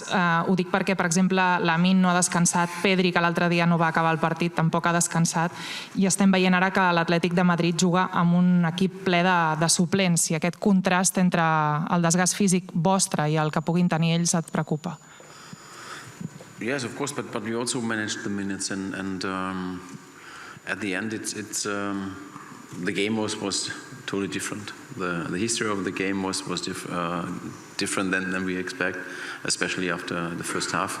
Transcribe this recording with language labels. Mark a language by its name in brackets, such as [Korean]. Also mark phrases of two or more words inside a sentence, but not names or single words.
[Catalan] Ho dic perquè, per exemple, Lamin no ha descansat, Pedri, que l'altre dia no va acabar el partit, tampoc ha descansat, i estem veient ara que l'Atlètic de Madrid juga amb un equip ple de suplents, i aquest contrast entre el desgast físic vostre i el que puguin tenir ells et preocupa. [English] Yes, of course, but we also managed the minutes, and at the end the game was totally different. The history of the game was different than we expect, especially after the first half.